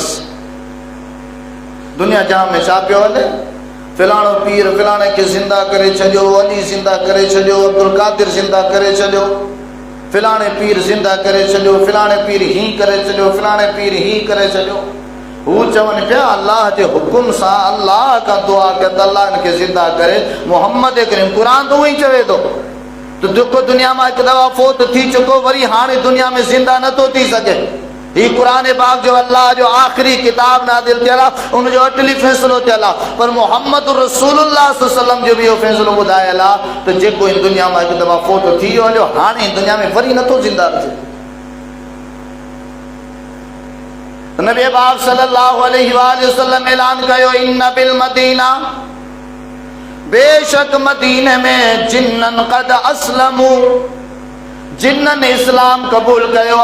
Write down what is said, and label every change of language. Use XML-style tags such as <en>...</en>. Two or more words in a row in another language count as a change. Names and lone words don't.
<sd>दुनिया जहां में छा पियो हले? फिलाणो पीर फिलाणे खे ज़िंदा करे छॾियो, अली ज़िंदा करे छॾियो, अब्दुल कादिर ज़िंदा करे छॾियो, फिलाणे पीर ज़िंदा करे छॾियो, फिलाणे पीर ही करे छॾियो, फिलाणे पीर ही करे छॾियो। हू चवन पिया अल्लाह के हुक्म से अल्लाह का दुआ कर अल्लाह इनके जिंदा करे। मोहम्मद करीम कुरान तो वही चवे तो जेको दुनिया में एक दफा फोत थी चुको वरी हाणे दुनिया में जिंदा न तो थी सके। ही कुरान पाक जो अल्लाह जो आखिरी किताब नादिल थियल उन जो अटली फैसलो थियल पर मोहम्मद रसूलुल्लाह</sd> <ar>صلى الله عليه وسلم</ar> <sd>जो भी फैसलो बुधायल तो जेको इन दुनिया में एक दफा फोत थी हलो हाणे इन दुनिया में वरी न तो जिंदा रहे। नबी पाक</sd> <ar>صلى الله عليه وسلم</ar> <sd>ऐलान कयो</sd> <ar>إن بالمدينة</ar> <sd>बेशक मदीने में</sd> <ar>جنا قد أسلموا</ar> <sd>जिन्नन इस्लाम कबूल कयो</sd>